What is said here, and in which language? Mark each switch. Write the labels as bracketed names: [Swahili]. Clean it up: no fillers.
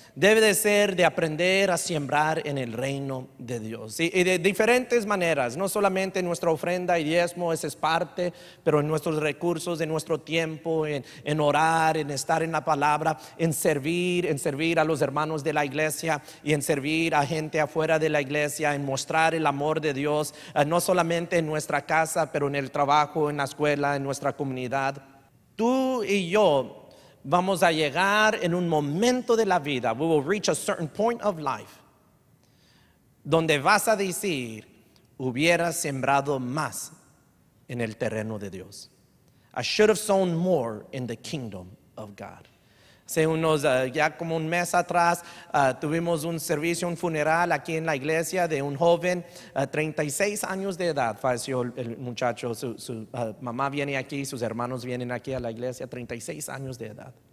[Spanish] Debe de ser de aprender a sembrar en el reino de Dios y de diferentes maneras, no solamente en nuestra ofrenda y diezmo, esa es parte, pero en nuestros recursos, en nuestro tiempo, en orar, en estar en la palabra, en servir a los hermanos de la iglesia y en servir a gente afuera de la iglesia, en mostrar el amor de Dios, no solamente en nuestra casa, pero en el trabajo, en la escuela, en nuestra comunidad. Tú y yo vamos a llegar en un momento de la vida, [English] we will reach a certain point of life, [Spanish] donde vas a decir, hubiera sembrado más en el terreno de Dios. [English] I should have sown more in the kingdom of God. Hace ya como un mes atrás tuvimos un servicio, un funeral aquí en la iglesia de un joven, 36 años de edad, falleció el muchacho, su mamá viene aquí, sus hermanos vienen aquí a la iglesia, 36 años de edad.